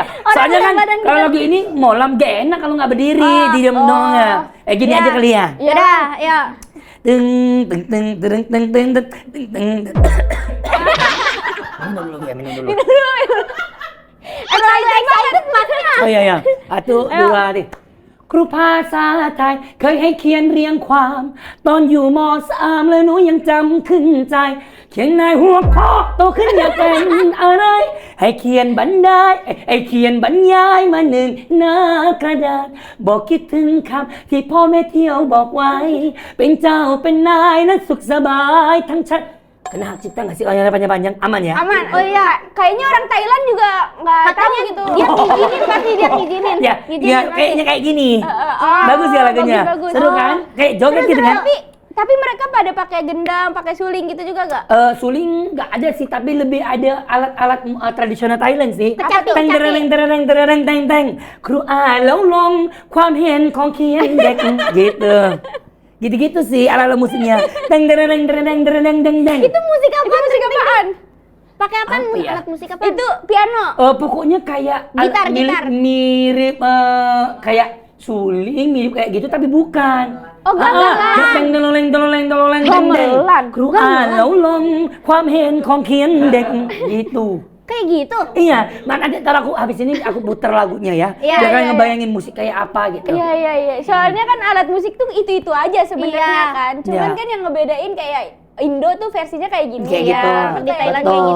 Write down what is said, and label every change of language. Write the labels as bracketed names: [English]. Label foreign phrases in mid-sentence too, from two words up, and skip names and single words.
[Indonesian] Soalnya kan kalau lagu ini molam gak enak kalau nggak berdiri, diam doang ya. Gini aja kali ya. Yaudah, ya. Minum dulu. Excited makanya. Oh iya. [Thai] 1, 2, 3 ครูภาษาไทยเคยให้เขียนเรียงความตอนอยู่ม.3แล้วหนูยังจำขึ้นใจเขียนในหัวข้อโตขึ้นอยากเป็นอะไรให้เขียนบรรยายมา1 หน้ากระดาษบอกคิดถึงคำที่พ่อแม่เที่ยวบอกไว้เป็นเจ้าเป็นนายและสุขสบายทั้งชัด [Indonesian] kena hak cipta nggak sih kalau yang panjang-panjang? Aman ya? Aman. Oh iya, kayaknya orang Thailand juga nggak tahu gitu. Dia ngizinin pasti, dia ngizinin. Ya, kayaknya kayak gini. Bagus ya lagunya. Bagus. Seru kan? Kayak joget gitu kan? Tapi mereka pada pakai gendang, pakai suling gitu juga nggak? Suling nggak ada sih, tapi lebih ada alat-alat tradisional Thailand sih. Kecapi. [Thai] Teng. ครูอ่านแล้วลงความเห็นของเขียนเด็ก gitu. [Indonesian] Gitu-gitu sih ala-ala musiknya. Deng. Itu musik apa? Musik apaan? Pakai apaan? Ya? Alat musik apa? Itu piano. Pokoknya kayak gitar. mirip kayak suling, mirip kayak gitu tapi bukan. Oh, gamelan. Gamelan. [Thai] ครูอ่านแล้วลงความเห็นของเขียนเด็ก gitu. [Indonesian] Kayak gitu? Iya, ntar aku habis ini aku putar lagunya ya. Biar kalian ngebayangin musik kayak apa gitu. Iya. Soalnya kan alat musik tuh itu aja sebenarnya kan. Cuman kan yang ngebedain kayak Indo tuh versinya kayak gini. Kayak gitu. Di Thailand kayak gitu.